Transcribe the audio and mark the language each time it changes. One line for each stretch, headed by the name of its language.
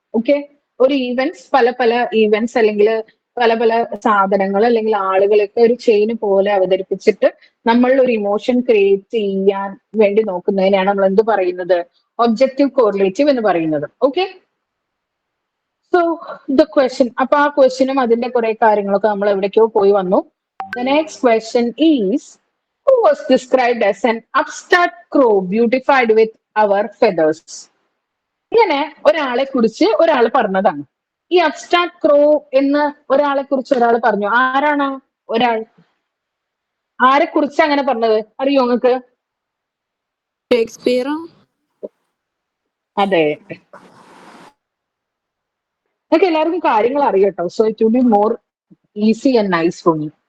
Malayalam: Okay, ഒരു events പല പല ഈവന്റ്സ് അല്ലെങ്കിൽ പല പല സാധനങ്ങൾ അല്ലെങ്കിൽ ആളുകളൊക്കെ ഒരു ചെയിന് പോലെ അവതരിപ്പിച്ചിട്ട് നമ്മൾ ഒരു ഇമോഷൻ ക്രിയേറ്റ് ചെയ്യാൻ വേണ്ടി നോക്കുന്നതിനാണ് നമ്മൾ എന്ത് പറയുന്നത്? ഒബ്ജക്റ്റീവ് കോറിലേറ്റീവ് എന്ന് പറയുന്നത്.
English: Okay, so the question.
Malayalam: അപ്പൊ ആ ക്വസ്റ്റ്യനും അതിന്റെ കുറെ കാര്യങ്ങളൊക്കെ നമ്മൾ എവിടേക്കോ പോയി വന്നു.
English: The next question is who was described as an upstart crow beautified with our feathers.
Malayalam: ഇങ്ങനെ ഒരാളെ കുറിച്ച് ഒരാൾ പറഞ്ഞതാണ്. ഈ അബ്സ്ട്രാക്ട് ക്രോ എന്ന് ഒരാളെ കുറിച്ച് ഒരാൾ പറഞ്ഞു. ആരാണ് ഒരാൾ? ആരെ കുറിച്ച് അങ്ങനെ പറഞ്ഞത് അറിയോ നിങ്ങൾക്ക്? ഷേക്സ്പിയർ. അതെ, നിങ്ങൾക്ക് എല്ലാവർക്കും കാര്യങ്ങൾ അറിയട്ടോ.
English: So it will be more easy and nice for me.